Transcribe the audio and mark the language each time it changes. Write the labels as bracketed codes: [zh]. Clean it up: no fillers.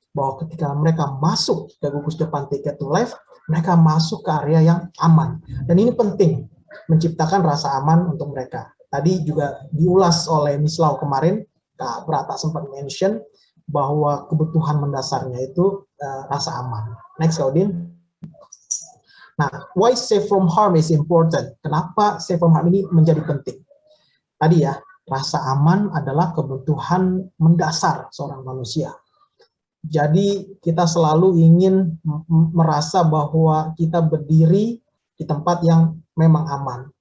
[id] Bahwa ketika mereka masuk ke gugus depan Ticket to Life, mereka masuk ke area yang aman. Dan ini penting, menciptakan rasa aman untuk mereka. Tadi juga diulas oleh Miss Lau kemarin, Kak Brata sempat mention bahwa kebutuhan mendasarnya itu rasa aman. Next, Kaudin. [en] Nah, why safe from harm is important? [id] Kenapa safe from harm ini menjadi penting? Tadi ya, rasa aman adalah kebutuhan mendasar seorang manusia. Jadi kita selalu ingin merasa bahwa kita berdiri di tempat yang memang aman.